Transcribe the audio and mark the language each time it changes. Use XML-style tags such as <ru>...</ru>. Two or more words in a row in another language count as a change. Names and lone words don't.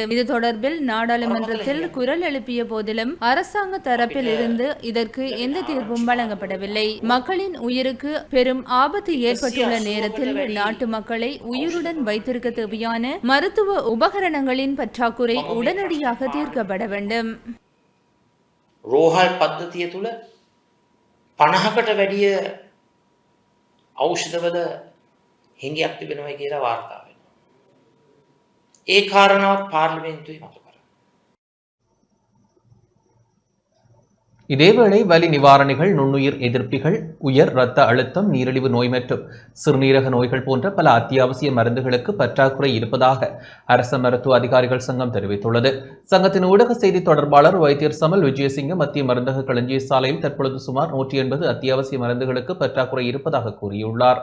<ta>இது தொடர்பில் நாடாளுமன்றத்தில் குரல் எழுப்பிய போதிலும் அரசாங்க தரப்பில் இருந்து இதற்கு எந்த தீர்வும் வழங்கப்படவில்லை. மக்களின் உயிருக்கு பெரும் ஆபத்து ஏற்பட்டுள்ள நேரத்தில் நாட்டு மக்களை உயிருடன் வைத்திருக்க தேவையான மருத்துவ உபகரணங்களின் பற்றாக்குறை உடனடியாக தீர்க்கப்பட வேண்டும்.</ta> <si>රෝහල් පද්ධතිය තුළ 50කට වැඩිය ඖෂධවල හිඟයක් තිබෙනවා කියලා වාර්තා වෙනවා. ඒ කාරණාවත් පාර්ලිමේන්තුවේ මතු කරා.</si> <ta>இதேவேளை வலி நிவாரணிகள், நுண்ணுயிர் எதிர்ப்பிகள், உயர் இரத்த அழுத்தம், நீரிழிவு நோய் மற்றும் சிறுநீரக நோய்கள் போன்ற பல அத்தியாவசிய மருந்துகளுக்கு பற்றாக்குறை இருப்பதாக அரச மருத்துவ அதிகாரிகள் சங்கம் தெரிவித்துள்ளது. சங்கத்தின் ஊடக செய்தி தொடர்பாளர் வைத்தியர் சமல் விஜயசிங்க மத்திய மருந்தக களஞ்சிய சாலையில் தற்பொழுது சுமார் 180 அத்தியாவசிய மருந்துகளுக்கு பற்றாக்குறை இருப்பதாக கூறியுள்ளார்.</ta>